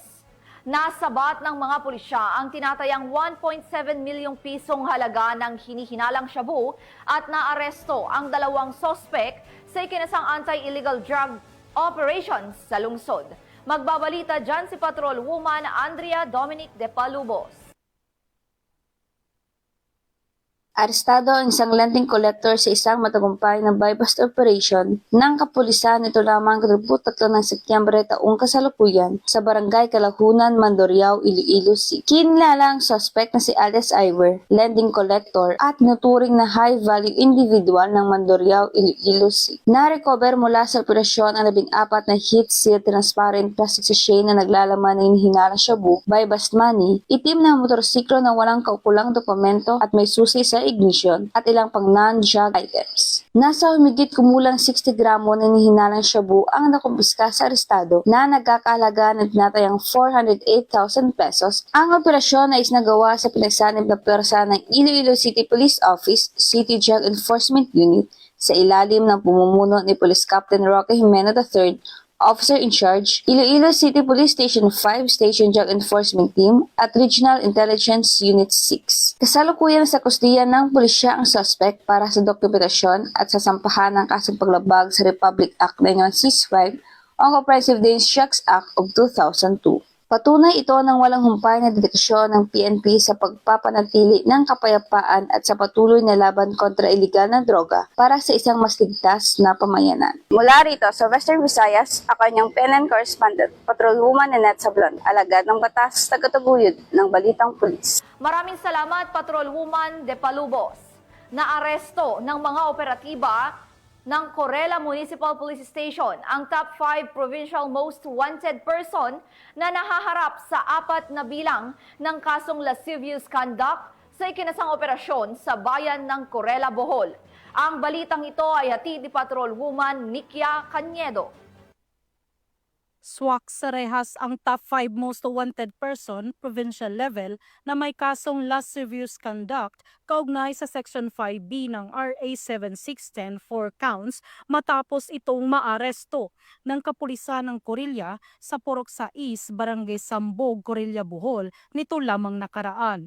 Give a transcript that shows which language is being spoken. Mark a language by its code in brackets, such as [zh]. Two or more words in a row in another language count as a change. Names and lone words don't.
[tl] Nasabat ng mga pulisya ang tinatayang 1.7 milyong pisong halaga ng hinihinalang shabu at naaresto ang 2 sospek sa ikinasang [en] anti-illegal drug operations [tl] sa lungsod. Magbabalita dyan si Patrolwoman Andrea Dominic de Palubos. Arestado ang isang [en] lending collector [tl] sa isang matagumpay na [en] buy-bust operation [tl] ng kapulisan ito lamang 23 ng Setyembre taong kasalukuyan sa Barangay Kalahunan, Mandurriao, Iloilo City. Kinilala ang suspect na si alias Iver, [en] lending collector [tl] at nuturing na [en] high-value individual [tl] ng Mandurriao, Iloilo City. Na-recover mula sa operasyon ang 14 na [en] heat-sealed transparent plastic sachet [tl] na naglalaman ng hinihingalang shabu, [en] buy-bust money, [tl] itim na motorsiklo na walang kaukulang dokumento at may susi sa ignition at ilang pang [en] non-drug items. [tl] Nasa humigit kumulang 60 gramo na hinihinarang shabu ang nakumpiska sa arestado na nagkakahalaga ng tinatayang 408,000 pesos. Ang operasyon ay isinagawa sa pinagsanib na pwersa ng Iloilo City Police Office, City Drug Enforcement Unit, sa ilalim ng pumumuno ni Police Captain Roque Jimeno III, [en] Officer in Charge, [tl] Iloilo City Police Station 5 Station Drug Enforcement Team at Regional Intelligence Unit 6. Kasalukuyan sa kustiyan ng pulisya ang suspect para sa dokumentasyon at sasampahan ng kasong paglabag sa Republic Act 9165 o Comprehensive Dangerous Drugs Act of 2002. Patunay ito ng walang humpay na dedikasyon ng PNP sa pagpapanatili ng kapayapaan at sa patuloy na laban kontra iligal na droga para sa isang mas ligtas na pamayanan. Mula rito sa Western Visayas, ako ang PNN correspondent, Patrolwoman Nanette Sablon, alagad ng batas, tagataguyod ng Balitang Pulis. Maraming salamat, Patrolwoman De Palubos. Naaresto ng mga operatiba ng Corella Municipal Police Station ang [en] top 5 provincial most wanted person [tl] na nahaharap sa 4 na bilang ng kasong [en] lascivious conduct [tl] sa ikinasang operasyon sa bayan ng Corella, Bohol. Ang balitang ito ay hatid ni Patrolwoman Nikia Cañedo. Swak sa rehas ang [en] top 5 most wanted person, provincial level, [tl] na may kasong [en] lascivious conduct [tl] kaugnay sa Section 5B ng RA 7610 [en] for counts [tl] matapos itong maaresto ng kapulisan ng Corilla sa Purok 6, Barangay Sambog, Corilla, Bohol nito lamang nakaraan.